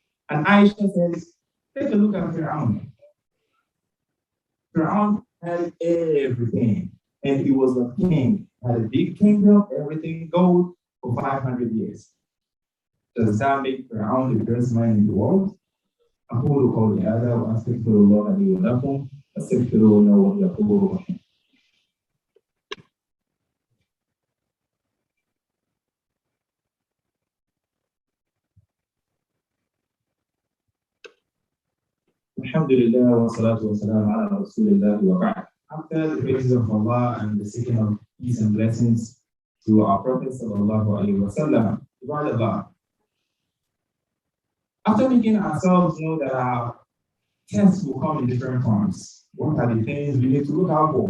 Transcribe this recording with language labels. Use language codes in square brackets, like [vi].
[en] And Aisha says, take a look at Fir'aun. Fir'aun had everything, and he was a king, had a big kingdom, everything gold for 500 years. Does that make Fir'aun the greatest man in the world? [ar] أقول قولي هذا وأستغفر الله لي ولكم أستغفروه إنه هو الغفور الرحيم. الحمد لله والصلاة والسلام على رسول الله وبعد. [en] After the praises of Allah and the seeking of peace and blessings to our Prophet sallallahu alaihi wasallam, after making ourselves know that our tests will come in different forms, what are the things we need to look out for?